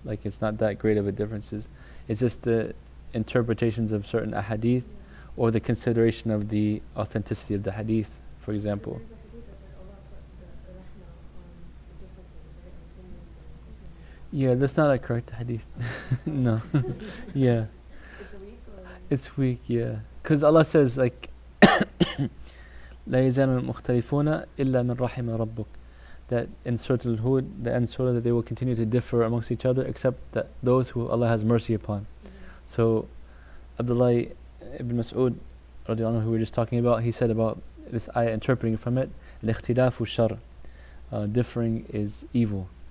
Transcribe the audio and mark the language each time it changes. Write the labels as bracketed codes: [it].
[en] Like it's not that great of a differences. It's just the interpretations of certain ahadith, or the consideration of the authenticity of the hadith, for example. There's a hadith that said Allah put the rahmah on the differences, right? Opinions and Yeah, that's not a correct hadith. No. Yeah. It's a weak or? It's weak, yeah. Because Allah says like, [ar] لا يزال المختلفون إلا من رحم ربك. [en] That in Surah Al-Hud, the end surah, that they will continue to differ amongst each other except that those who Allah has mercy upon. So Abdullah ibn Mas'ud radiallahu anhu, who we were just talking about, he said about this ayah, interpreting from it, [ar] الاختلاف شر, [en] differing is evil.